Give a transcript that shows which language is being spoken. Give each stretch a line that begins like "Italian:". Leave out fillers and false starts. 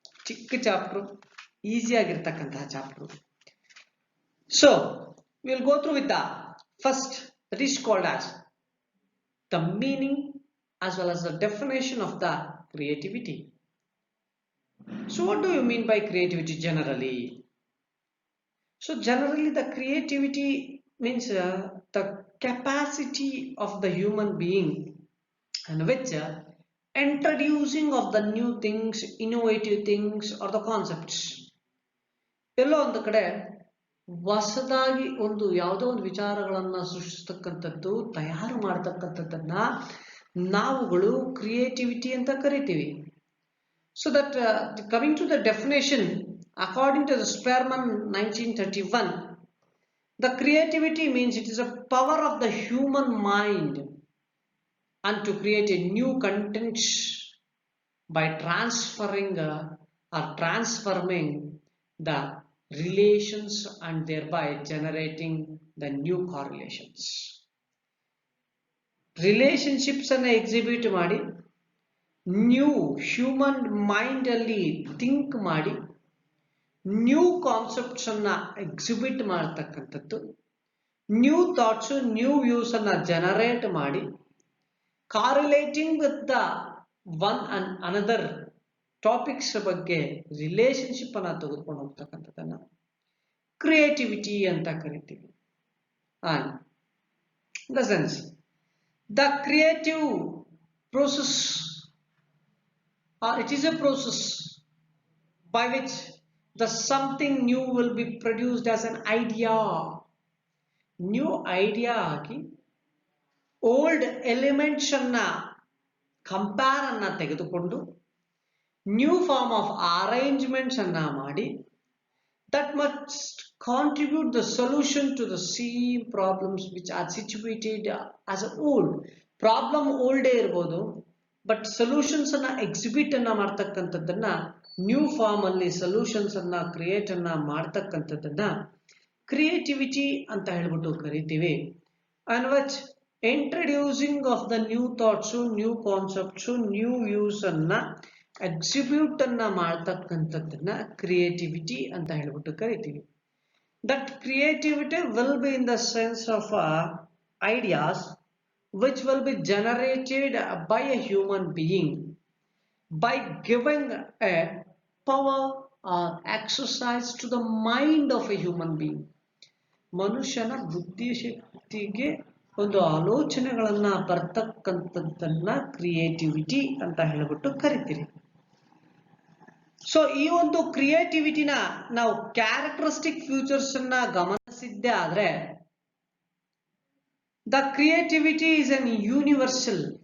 Kannada: ಚಿಕ್ಕ chapter, easy ಆಗಿರತಕ್ಕಂತಹ chapter.
English: So we will go through with the first, that is called as the meaning as well as the definition of the creativity. So what do you mean by creativity generally? So generally the creativity means the capacity of the human being and which introducing of the new things, innovative things or the concepts.
Kannada: ಎಲ್ಲೋ ಒಂದು ಕಡೆ ಹೊಸದಾಗಿ ಒಂದು ಯಾವುದೋ ಒಂದು ವಿಚಾರಗಳನ್ನ ಸೃಷ್ಟಿಸ್ತಕ್ಕಂಥದ್ದು, ತಯಾರು ಮಾಡತಕ್ಕಂಥದ್ದನ್ನ ನಾವುಗಳು creativity ಅಂತ ಕರಿತೀವಿ.
English: So that coming to the definition, according to the Spearman 1931, the creativity means it is a power of the human mind and to create a new content by transferring or transforming the relations and thereby generating the new correlations.
Kannada: Relationships ಅನ್ನು exhibit ಮಾಡಿ, new human mind ಅಲ್ಲಿ think ಮಾಡಿ, new concepts ಅನ್ನ exhibit ಮಾಡತಕ್ಕಂಥದ್ದು, new thoughts, new views ಅನ್ನ generate ಮಾಡಿ,
English: correlating with the one and another topics
Kannada: ಬಗ್ಗೆ relationship ಅನ್ನ ತೆಗೆದುಕೊಂಡು ಹೋಗ್ತಕ್ಕಂಥದ್ದನ್ನ ಕ್ರಿಯೇಟಿವಿಟಿ ಅಂತ ಕರಿತೀವಿ.
English: And the sense the creative process, or it is a process by which the something new will be produced as an idea.
Kannada: New idea ಆಗಿ old elements ಅನ್ನ compare ಅನ್ನ ತೆಗೆದುಕೊಂಡು new form of arrangements ಅನ್ನ ಮಾಡಿ,
English: that must contribute the solution to the same problems which are situated as a old problem.
Kannada: old ಇರಬಹುದು, but solutions ಅನ್ನ exhibit ಅನ್ನ ಮಾಡ್ತಕ್ಕಂಥದ್ದನ್ನ, new form ಅಲ್ಲಿ ಸೊಲ್ಯೂಷನ್ಸ್ ಅನ್ನ ಕ್ರಿಯೇಟ್ ಅನ್ನ ಮಾಡ್ತಕ್ಕಂಥದ್ದನ್ನ ಕ್ರಿಯೇಟಿವಿಟಿ ಅಂತ ಹೇಳ್ಬಿಟ್ಟು ಕರಿತೀವಿ.
English: and which introducing of the new thoughts,
Kannada: new concepts, new views ಅನ್ನ ಎಕ್ಸಿಬ್ಯೂಟ್ ಅನ್ನ ಮಾಡ್ತಕ್ಕಂಥದ್ದನ್ನ ಕ್ರಿಯೇಟಿವಿಟಿ ಅಂತ ಹೇಳ್ಬಿಟ್ಟು ಕರಿತೀವಿ.
English: That creativity will be in the sense of ideas which will be generated by a human being by giving a power or exercise to the mind of a human being.
Kannada: ಮನುಷ್ಯನ ಬುದ್ಧಿಶಕ್ತಿಗೆ ಒಂದು ಆಲೋಚನೆಗಳನ್ನ ಬರ್ತಕ್ಕಂಥದ್ದನ್ನ creativity ಅಂತ ಹೇಳ್ಬಿಟ್ಟು ಕರಿತೀರಿ. So ಈ ಒಂದು ಕ್ರಿಯೇಟಿವಿಟಿನ ನಾವು characteristic features ಅನ್ನ ಗಮನಿಸಿದ್ದೇ ಆದ್ರೆ,
English: the creativity is an universal.